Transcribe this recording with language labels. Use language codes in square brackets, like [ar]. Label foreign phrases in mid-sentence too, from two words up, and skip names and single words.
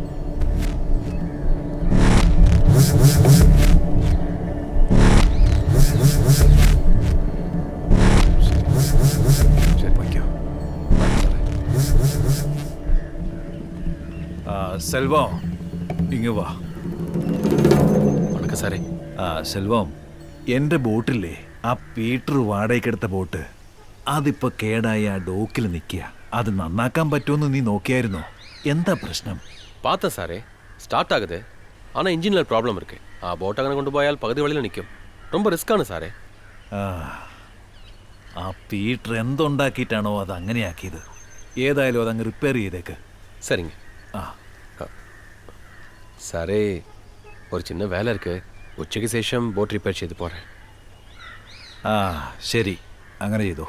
[ml] സെൽവം, ഇങ്ങ് വാ. വണക്കം സാറേ. സെൽവം, എൻ്റെ ബോട്ടില്ലേ, ആ പീറ്റർ വാടകയ്ക്കെടുത്ത ബോട്ട്, അതിപ്പോൾ കേടായി ആ ഡോക്കിൽ നിൽക്കുക. അത് നന്നാക്കാൻ പറ്റുമെന്ന് നീ നോക്കിയായിരുന്നോ? എന്താ പ്രശ്നം? [ta] பார்த்தேன் சாரே, ஸ்டார்ட் ஆகுது. ஆனால் இன்ஜினில் ப்ராப்ளம் இருக்கு. [ml] ആ ബോട്ട് അങ്ങനെ കൊണ്ടുപോയാൽ പകുതി വഴിയിൽ നിൽക്കും. ரொம்ப റിസ്ക്കാണ് സാറേ. ആ പീറ്റർ എന്തുണ്ടാക്കിയിട്ടാണോ അത് അങ്ങനെയാക്കിയത്? ഏതായാലും അതങ്ങ് റിപ്പയർ ചെയ്തേക്ക്. [ta] சரிங்க. സാറേ ഒരു சின்ன வேலை இருக்கு. [ml] ഉച്ചയ്ക്ക് ശേഷം ബോട്ട് റിപ്പയർ ചെയ്ത് പോരാ. ആ ശരി, അങ്ങനെ ചെയ്തു.